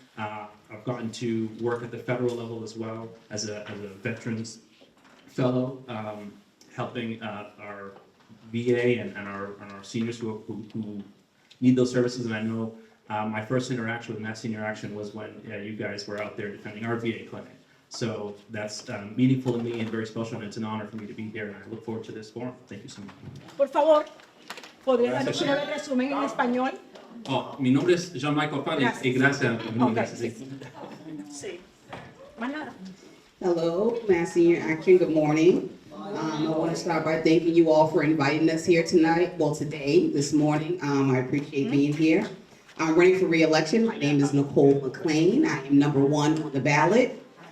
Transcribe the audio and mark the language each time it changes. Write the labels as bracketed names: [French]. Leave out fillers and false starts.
[English] I've gotten to work at the federal level as well as a veterans fellow, helping our VA and our seniors who need those services. And I know my first interaction with Mass Senior Action was when you guys were out there defending our VA clinic. So that's meaningful to me and very special, and it's an honor for me to be here, and I look forward to this forum. Thank you so much. [Spanish] Por favor, ¿podría darnos un breve resumen en español? Oh, mi nombre es Jean Micheal Fana y gracias. [English] Okay. [Spanish] Sí. Más nada. [English] Hello, Mass Senior Action, good morning. I want to start by thanking you all for inviting us here tonight, this morning. I appreciate being here. I'm running for re-election. My name is Nicole McClain. I am number 1 on the ballot.